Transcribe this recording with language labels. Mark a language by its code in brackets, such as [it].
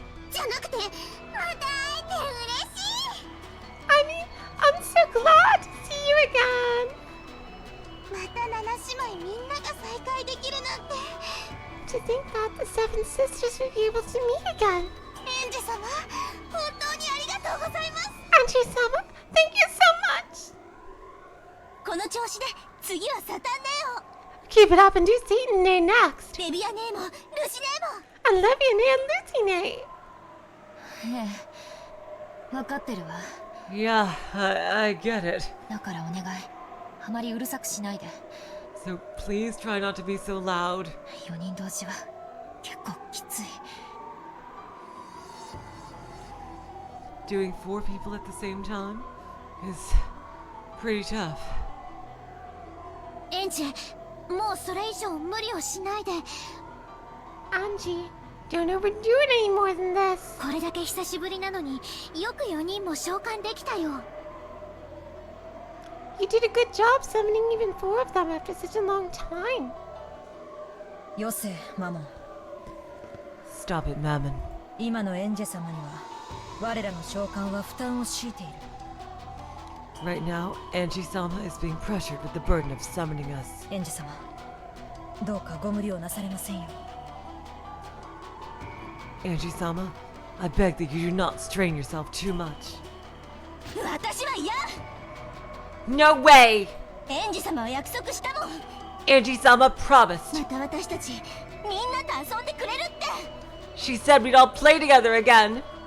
[ja] じゃなくてまた会えて嬉しい [en] I'm so glad to see you again. [ja] また7姉妹みんなが再会できるなんて [en] To think that the seven sisters would be able to meet again. [ja] エンジ様本当にありがとうございます [en] Angie-sama, thank you so much. [ja] この調子で次はサタンネオ [en] Keep it up and do Satan Nay next. [ja] レビアネーもルシネーも [en] And Livia Nay and Lucy Nay. [ja] ええ分かってるわ。 [en] Yeah, I get it. [ja] だからお願い、あまりうるさくしないで。 [en] So please try not to be so loud. [ja] 4人同時は結構きつい。 [en] Doing 4 people at the same time is pretty tough. [ja] エンジもうそれ以上無理をしないで [en] Angie, don't overdo it any more than this. [ja] これだけ久しぶりなのによく4人も召喚できたよ [en] You did a good job summoning even 4 of them after such a long time. [ja] よせマモン [en] Stop it, Mammon. [ja] 今のエンジェ様には我らの召喚は負担を強いている [en] Right now, Angie-sama is being pressured with the burden of summoning us. [ja] エンジェ様どうかご無理をなされませんよ [en] Angie-sama, I beg that you do not strain yourself too much. [ja] 私は嫌 [en] No way! [ja] エンジ様は約束したもん [en] Angie-sama promised. [ja] また私たちみんなと遊んでくれるって [en] She said we'd all play together again.